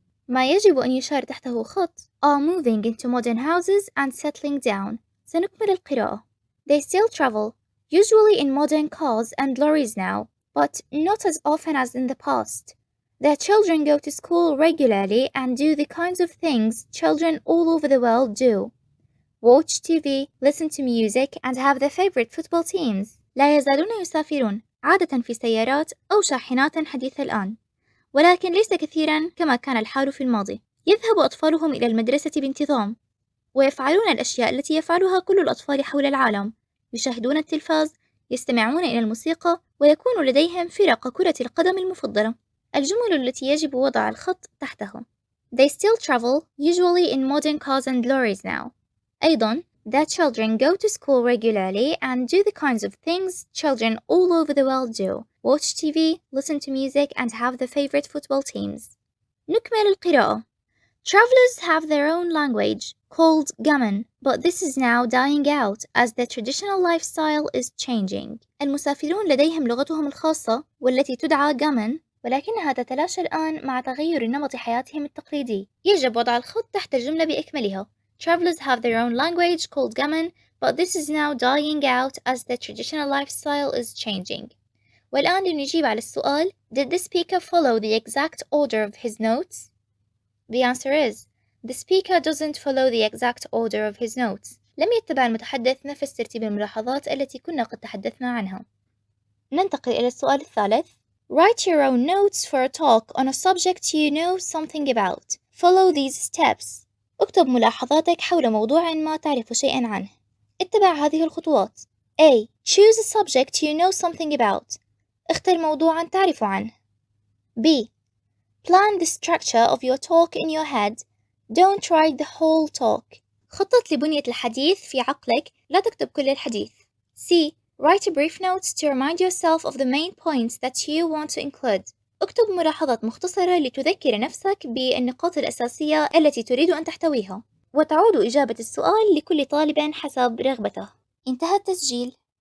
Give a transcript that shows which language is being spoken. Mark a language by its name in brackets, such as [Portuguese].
[Arabic] ما يجب أن يشار تحته خط [English] are moving into modern houses and settling down. [Arabic] سنكمل القراءة. [English] They still travel, usually in modern cars and lorries now, but not as often as in the past. Their children go to school regularly and do the kinds of things children all over the world do. Watch TV, listen to music, and have their favorite football teams. [Arabic] لا يزالون يسافرون، عادة في سيارات أو شاحنات حديثة الآن، ولكن ليس كثيرا كما كان الحال في الماضي. يذهب أطفالهم إلى المدرسة بانتظام، ويفعلون الأشياء التي يفعلها كل الأطفال حول العالم. يشاهدون التلفاز، يستمعون إلى الموسيقى، ويكون لديهم فرق كرة القدم المفضلة. الجمل التي يجب وضع الخط تحتها [English] They still travel, usually in modern cars and lorries now. [Arabic] أيضا, [English] their children go to school regularly and do the kinds of things children all over the world do. Watch TV, listen to music, and have their favorite football teams. [Arabic] نكمل القراءة. [English] Travelers have their own language, called Gammon, but this is now dying out as their traditional lifestyle is changing. [Arabic] المسافرون لديهم لغتهم الخاصة والتي تدعى Gammon، ولكنها تتلاشى الآن مع تغير نمط حياتهم التقليدي. يجب وضع الخط تحت الجملة بإكملها. [English] Travelers have their own language called Gammon, but this is now dying out as their traditional lifestyle is changing. [Arabic] والآن لنجيب على السؤال [English] Did the speaker follow the exact order of his notes? The answer is the speaker doesn't follow the exact order of his notes. [Arabic] لم يتبع المتحدث نفس ترتيب الملاحظات التي كنا قد تحدثنا عنها. ننتقل إلى السؤال الثالث. [English] Write your own notes for a talk on a subject you know something about. Follow these steps. [Arabic] اكتب ملاحظاتك حول موضوع ما تعرف شيئا عنه. اتبع هذه الخطوات. A. [English] Choose a subject you know something about. [Arabic] اختر موضوعا تعرف عنه. B. [English] Plan the structure of your talk in your head. Don't write the whole talk. [Arabic] خطط لبنية الحديث في عقلك، لا تكتب كل الحديث. [English] C. Write brief notes to remind yourself of the main points that you want to include. [Arabic] اكتب ملاحظات مختصرة لتذكر نفسك بالنقاط الأساسية التي تريد أن تحتويها. وتعود إجابة السؤال لكل طالب حسب رغبته. انتهى التسجيل.